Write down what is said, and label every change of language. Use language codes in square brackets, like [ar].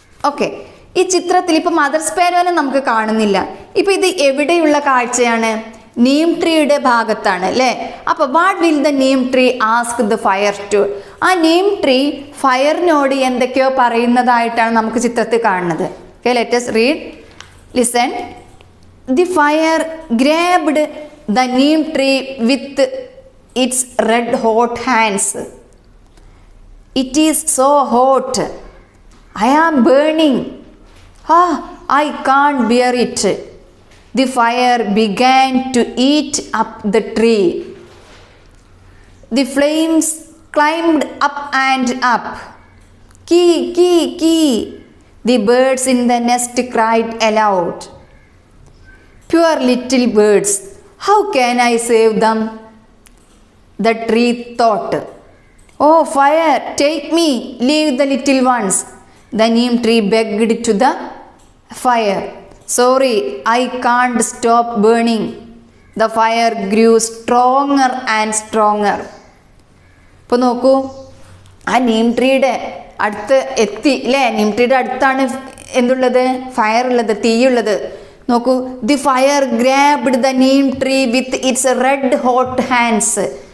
[ml] Okay, ഈ ചിത്രത്തിൽ ഇപ്പോൾ മദർ സ്പാരോനെ നമുക്ക് കാണുന്നില്ല. ഇപ്പോൾ ഇത് എവിടെയുള്ള കാഴ്ചയാണ്? നീം ട്രീയുടെ ഭാഗത്താണ് അല്ലേ? അപ്പോൾ [en] What will the neem tree ask the fire to? [ml] ആ നീം ട്രീ ഫയറിനോട് എന്തൊക്കെയോ പറയുന്നതായിട്ടാണ് നമുക്ക് ചിത്രത്തിൽ കാണുന്നത്. Okay, [en] Let us read. Listen. The fire grabbed the neem tree with its red hot hands. It is so hot. I am burning. I can't bear it. The fire began to eat up the tree. The flames climbed up and up. Kee, kee, kee. The birds in the nest cried aloud. Poor little birds, how can I save them? The tree thought. Oh fire, take me, leave the little ones. The neem tree begged to the fire. Sorry, I can't stop burning. The fire grew stronger and stronger. [ml] ഇപ്പോൾ നോക്കൂ, ആ നീം ട്രീയുടെ അടുത്ത് എത്തി അല്ലേ? നീം ട്രീയുടെ അടുത്താണ് എന്തുള്ളത്? Fire ഉള്ളത്, തീയുള്ളത്. [en] നോക്കൂ, the fire grabbed the neem tree with its red hot hands.